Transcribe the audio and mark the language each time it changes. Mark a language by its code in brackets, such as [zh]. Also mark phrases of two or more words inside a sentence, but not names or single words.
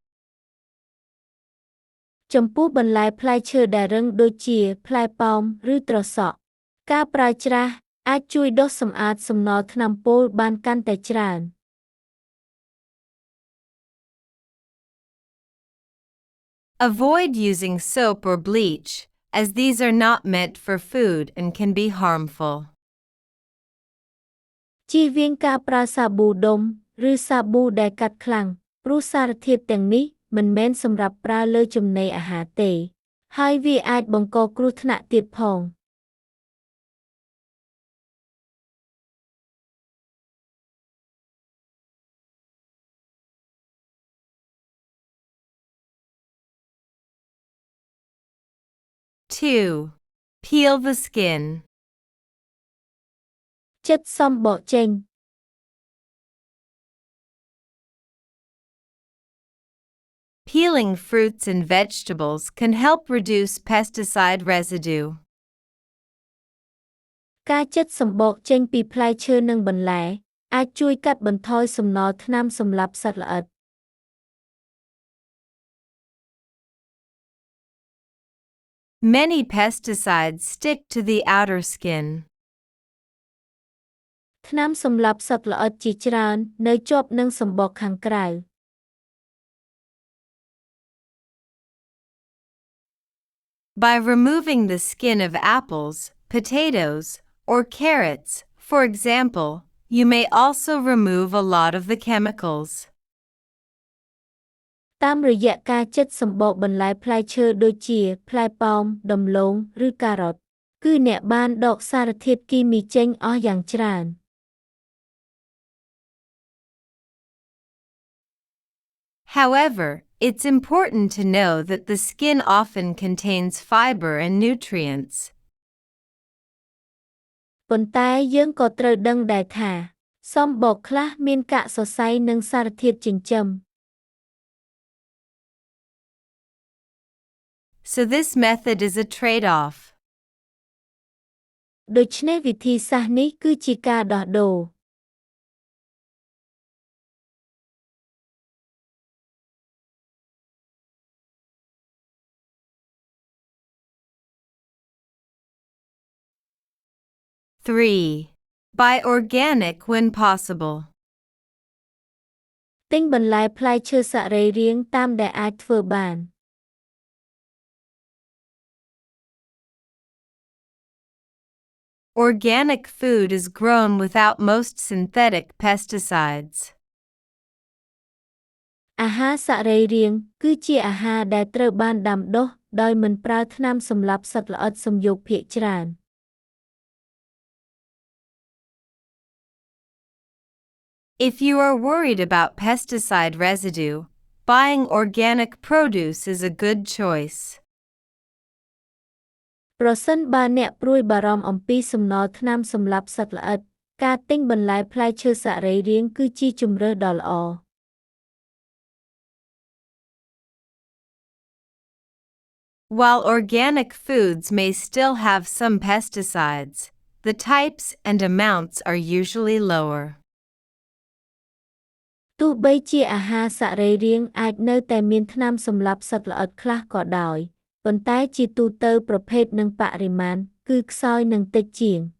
[km] ចំពោះបន្លែផ្លែឈើដែលរឹងដូចជាផ្លែប៉ោមឬត្រសក់ ការប្រើច្រាសអាចជួយដុសសម្អាតសំណល់ថ្នាំពុលបានកាន់តែច្រើន [en] Avoid using soap or bleach, as these are not meant for food and can be harmful. [km] ជៀសវាងការប្រើសាប៊ូដុំឬសាប៊ូដែលកាត់ខ្លាំងព្រោះសារធាតុទាំងនេះមិនមែនសម្រាប់ប្រើលើចំណីអាហារទេហើយវាអាចបង្កគ្រោះថ្នាក់ទៀតផង 2. [en] Peel the skin. [km] ចិត្តសំបកចេញ [en] Peeling fruits and vegetables can help reduce pesticide residue. [km] ការចិតសម្បកចេញពីផ្លែឈើនិងបន្លែអាចជួយកាត់បន្ថយសំណល់ថ្នាំសម្លាប់សត្វល្អិត [en] Many pesticides stick to the outer skin. [km] ថ្នាំសម្លាប់សត្វល្អិតជាច្រើននៅជាប់នឹងសម្បកខាងក្រៅ [en] By removing the skin of apples, potatoes, or carrots, for example, you may also remove a lot of the chemicals. [km] តាមរយៈការចិតសម្បកបន្លែផ្លែឈើដូចជាផ្លែប៉ោមដំឡូងឬការ៉ុតគឺអ្នកបានដកសារធាតុគីមីចេញអស់យ៉ាងច្រើន [en] However, it's important to know that the skin often contains fiber and nutrients. [km] ប៉ុន្តែយើងក៏ត្រូវដឹងដែរថាសម្បកខ្លះមានកាកសរសៃនិងសារធាតុចិញ្ចឹម [en] So this method is a trade-off. [km] ដូច្នេះវិធីសាស្ត្រនេះគឺជាការដោះដូរ 3. [en] Buy organic when possible. [km] ទិញបន្លែផ្លែឈើសរីរាង្គតាមដែលអាចធ្វើបាន [en] Organic food is grown without most synthetic pesticides. [km] អាហារសរីរាង្គគឺជាអាហារដែលត្រូវបានដាំដុះដោយមិនប្រើថ្នាំសម្លាប់សត្វល្អិតសំយោគភាគច្រើន [en] If you are worried about pesticide residue, buying organic produce is a good choice. [km] ប្រសិនបើអ្នកព្រួយបារម្ភអំពីសំណល់ថ្នាំសម្លាប់សត្វល្អិតការទិញបន្លែផ្លែឈើសរីរាង្គគឺជាជម្រើសដ៏ល្អ [en] While organic foods may still have some pesticides, the types and amounts are usually lower. [km] ទោះបីជាអាហារសរីរាង្គអាចនៅតែមានថ្នាំសម្លាប់សត្វល្អិតខ្លះក៏ដោយប៉ុន្តែជាទូទៅប្រភេទនិងបរិមាណគឺខ្សោយនិងតិចជាង